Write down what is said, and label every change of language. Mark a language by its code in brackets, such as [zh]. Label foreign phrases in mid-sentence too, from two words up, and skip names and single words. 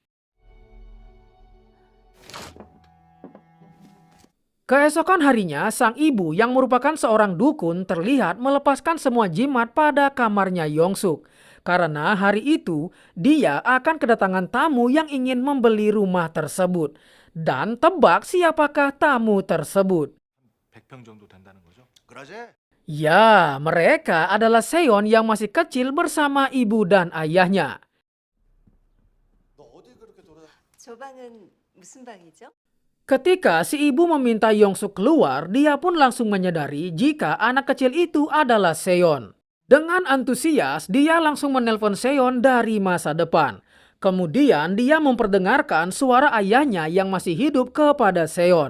[id] Keesokan harinya sang ibu yang merupakan seorang dukun terlihat melepaskan semua jimat pada kamarnya Yongsuk. Karena hari itu dia akan kedatangan tamu yang ingin membeli rumah tersebut. Dan tebak siapakah tamu tersebut? [ko] 100평 정도 된다는 거죠? [id] Ya, mereka adalah Seon yang masih kecil bersama ibu dan ayahnya. [ko] 저 방은 무슨 방이죠? [id] Ketika si ibu meminta Yongsuk keluar, dia pun langsung menyadari jika anak kecil itu adalah Seon. Dengan antusias, dia langsung menelpon Seon dari masa depan. Kemudian dia memperdengarkan suara ayahnya yang masih hidup kepada Seon.